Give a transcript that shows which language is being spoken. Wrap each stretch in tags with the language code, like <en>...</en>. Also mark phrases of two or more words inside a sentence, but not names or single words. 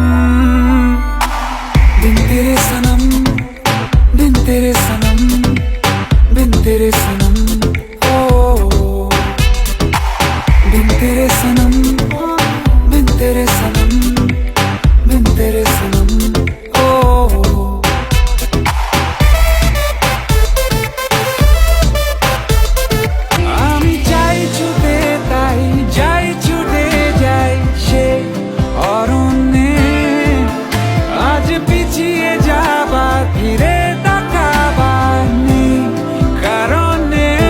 <hi>बिन तेरे सनम, बिन तेरे सनम, बिन तेरे सनम, ओ बिन तेरे सनम, बिन तेरे सनम, बिन तेरे सनम, ओ।</hi> <bn>আমি চাই ছুটে তাই যাই ছুটে যাই সে অরণ্যে, আজ পিছিয়ে যাবা ফিরে তাকাবার নেই কারণে।</bn>